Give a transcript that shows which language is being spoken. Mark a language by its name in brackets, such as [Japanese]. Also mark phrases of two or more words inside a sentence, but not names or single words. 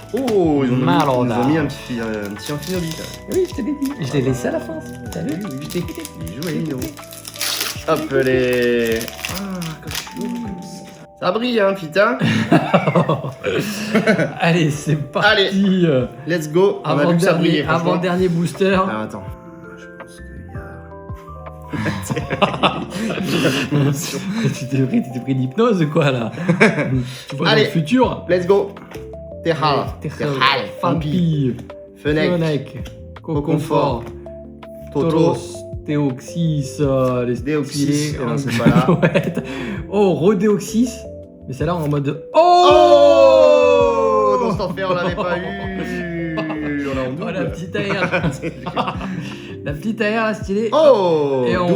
[French] Oh, ils ont mis Malada. un petit amphinobi là. Oui, je te l'ai dit. Je l'ai laissé à la fin. T'as vu? Oui, oui. Je t'ai écouté. Bien joué, Nino. Hop les. Ah, comme je suis comme ça. Ça brille, hein, putain. Allez, c'est parti. Allez. [English] Let's go. [French] On a vu que ça brillait. franchement. Avant-dernier booster. Ah, attends. Je pense qu'il y a. tu t'es pris d'hypnose ou quoi là? Tu vois Allez. le futur? [English] Let's go. Terral. [French] Terral, Fampi. Fampi, Fenech. Fenech, Coconfort, Toto. Tolos, Théoxys, les Déoxys, stylés, eh ben, c'est pas là. Ouais. Oh, Rodéoxys. Mais celle-là en mode. Oh, dans cet enfer, on l'avait pas eu. On a en double. Oh, la petite air. La petite air, la stylée. Oh. Et en double.